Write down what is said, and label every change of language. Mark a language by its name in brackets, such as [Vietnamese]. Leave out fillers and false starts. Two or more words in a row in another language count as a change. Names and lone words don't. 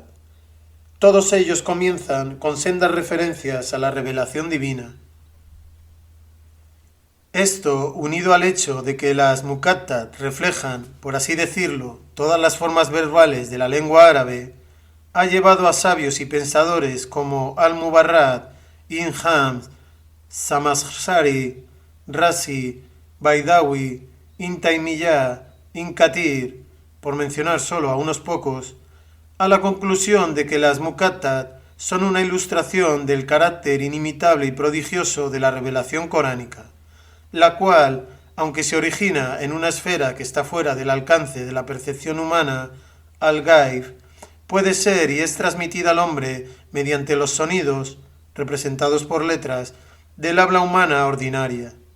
[Spanish] Todos ellos comienzan con sendas referencias a la revelación divina. Esto, unido al hecho de que las muqattat reflejan, por así decirlo, todas las formas verbales de la lengua árabe, ha llevado a sabios y pensadores como Al-Mubarrad, Ibn Hams, Samakhshari, Razi, Baidawi, Ibn Taymiyya, Ibn Kathir, por mencionar solo a unos pocos, a la conclusión de que las muqattat son una ilustración del carácter inimitable y prodigioso de la revelación coránica, la cual, aunque se origina en una esfera que está fuera del alcance de la percepción humana, al-ghaib, puede ser y es transmitida al hombre mediante los sonidos, representados por letras, del habla humana ordinaria.